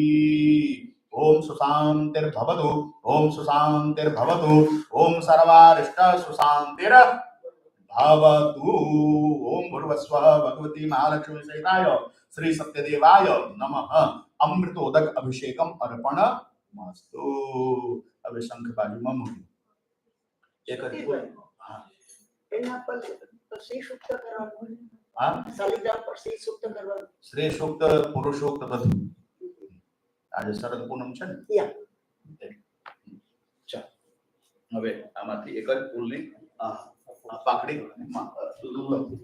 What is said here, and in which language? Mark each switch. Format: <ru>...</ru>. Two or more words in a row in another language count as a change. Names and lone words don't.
<sa>ओम सुशान्तिर्भवतु. ओम सुशान्तिर्भवतु. ओम सर्वारिष्ट सुशान्तिर्भवतु. ओम भूर्भुवस्वः भगवती महालक्ष्मी सहिताय श्री सत्यदेवाय नमः. अमृतोदक अभिषेकम अर्पणमस्तु.</sa> <gu>અબ શંખ બાજૂમાં મૂકી એક જ એના પર શ્રી સૂક્ત કરવાનું. હા શાલિગ્રામ પર શ્રી સૂક્ત કરવાનું. શ્રી સૂક્ત પુરુષ સૂક્ત બધું. આજે શરદ પૂનમ છે ને. ચાલ હવે આમાંથી એક જ ફૂલની પાકડી લો.</gu>